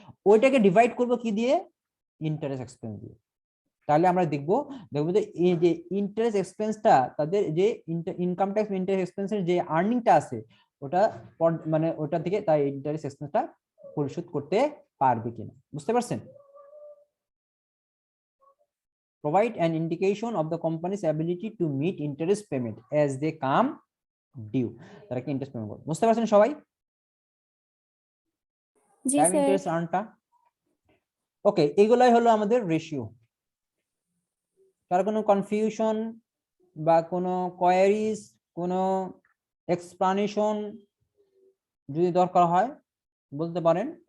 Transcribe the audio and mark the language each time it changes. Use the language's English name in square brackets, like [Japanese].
[Bangla] ওইটাকে ডিভাইড করব কি দিয়ে? ইন্টারেস্ট এক্সপেন্স দিয়ে। তাহলে আমরা দেখবো যে এই যে ইন্টারেস্ট এক্সপেন্সটা তাদের যে ইনকাম ট্যাক্স ইন্টারেস্ট এক্সপেন্সের যে আর্নিংটা আছে ওটা মানে ওটা থেকে তাই ইন্টারেস্ট এক্সপেন্সটা পরিশোধ করতে পারবে কিনা, বুঝতে পারছেন? [English] Provide an indication of the company's ability to meet interest payment as they come due. [Bangla] তারা কি ইন্টারেস্ট পেমেন্ট করবে, বুঝতে পারছেন সবাই? জি টাইম স্যার। ইন্টারেস্ট আর্নটা। ওকে, এগুলাই হলো আমাদের রেশিও। কার কোনো কনফিউশন বা কোনো কোয়ারিজ, কোনো এক্সপ্লানেশন যদি দরকার হয় বলতে পারেন।